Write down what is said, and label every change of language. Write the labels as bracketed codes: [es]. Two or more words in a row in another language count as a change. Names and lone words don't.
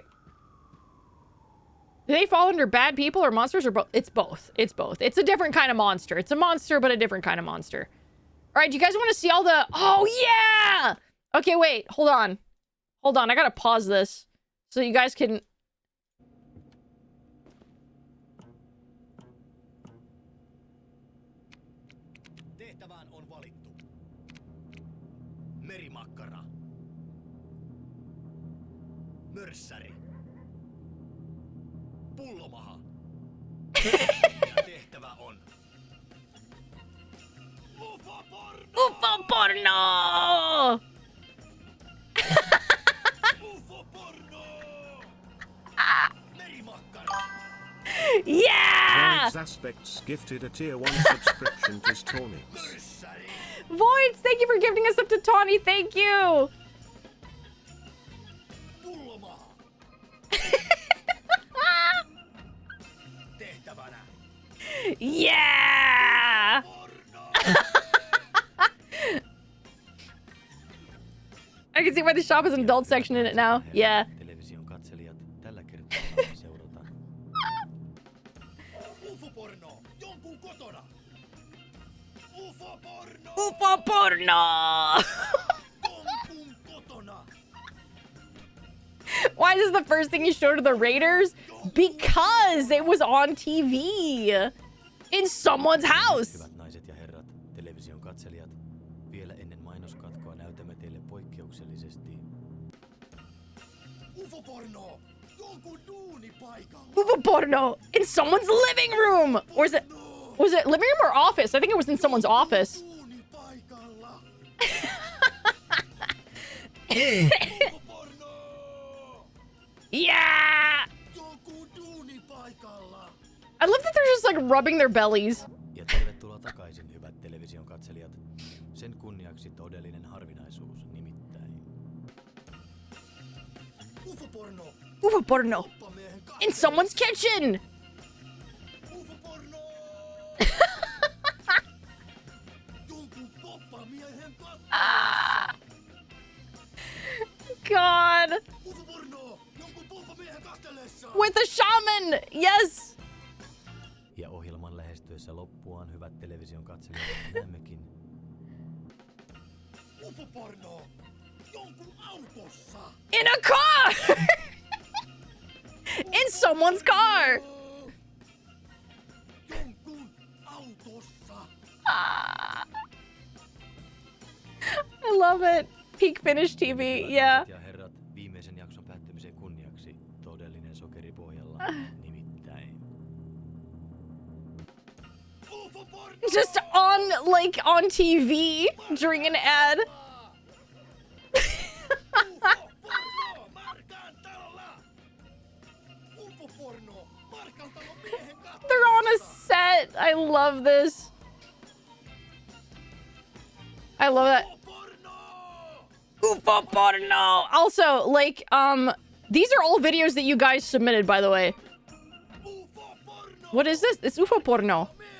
[en] Do they fall under bad people or monsters or both? It's both. It's both. It's a different kind of monster. It's a monster, but a different kind of monster. All right, do you guys want to see all the... Oh, yeah! Okay, wait. Hold on. Hold on. I gotta pause this so you guys can... [fi] Tehtävään on valittu. Merimakkara. Mörssäri. Pullomaha. Ja tehtävä on... UFO-porno! UFO-porno! UFO-porno! Merimakkara. [en] Yeah! Voids Aspects gifted a tier 1 subscription to Stormix. [fi] Mörssäri. [en] Voids, thank you for gifting us up to Tawny. Thank you! [fi] Pullomaha. Tehtävänä. [en] Yeah! I can see why the shop has an adult section in it now. Yeah. [fi] Television katselijat, tällä kertaa seurataan. UFO-porno, jonkun kotona. UFO-porno, UFO-porno! jonkun kotona. [en] Why is this the first thing you showed to the Raiders? Because it was on TV. In someone's house. [fi] Hyvät naiset ja herrat, television katselijat, vielä ennen mainoskatkoa näytämme teille poikkeuksellisesti UFO-porno, jonkun duunipaikalla. [en] UFO-porno in someone's living room. Or is it... Was it living room or office? I think it was in someone's office. [fi] Duunipaikalla. UFO-porno, [en] Yeah! [fi] jonkun duunipaikalla. [en] I love that they're just like rubbing their bellies. [fi] Ja tervetuloa takaisin, hyvät television katselijat. Sen kunniaksi todellinen harvinaisuus, nimittäin UFO-porno. UFO-porno Poppamiehen [en] in someone's kitchen. [fi] UFO-porno. Jonkun poppamiehen [en] Ah! God. [fi] UFO-porno. Jonkun poppamiehen katsellessa. [en] With a shaman. Yes. [fi] Ja ohjelman lähestyessä loppuaan, hyvät television katselijat, näemmekin UFO-porno jonkun autossa. [en] In a car. In someone's car. [fi] Jonkun autossa. [en] Ah. I love it. Peak Finish TV. Yeah. [fi] Ja herrat, viimeisen jakson päättymisen kunniaksi todellinen sokeripohjalla, nimittäin UFO-porno. [en] Just on TV during an ad. [fi] UFO-porno Markan talolla. UFO-porno Markan talon miehen katsellessa. [en] They're on a set. I love this. I love that. UFO porno. Also, like, these are all videos that you guys submitted, by the way. What is this? It's UFO porno.